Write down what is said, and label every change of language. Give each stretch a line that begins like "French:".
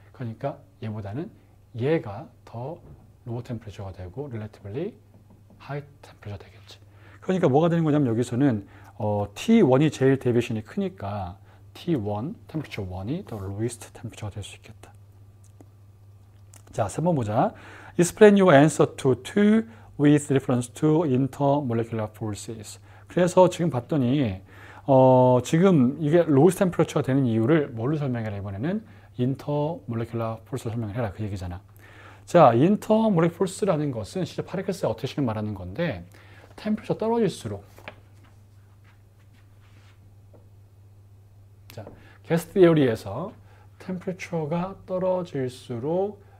Korean: 그러니까 얘보다는 얘가 더 low temperature가 되고 relatively high temperature 되겠지. 그러니까 뭐가 되는 거냐면 여기서는 T1이 제일 데비에이션이 크니까 T1, temperature 1이 더 lowest temperature가 될 수 있겠다. 자, 3번 보자.
English: Explain your answer to 2 with reference to intermolecular forces.
Korean: 그래서 지금 봤더니 지금 이게 lowest temperature가 되는 이유를 뭘로 설명해라 이번에는 intermolecular force로 설명을 해라 그 얘기잖아. 자, intermolecular force라는 것은 실제 파티클스의 어택션을 말하는 건데 템퍼러처 떨어질수록 자, 가스 티어리에서 템퍼러처가 떨어질수록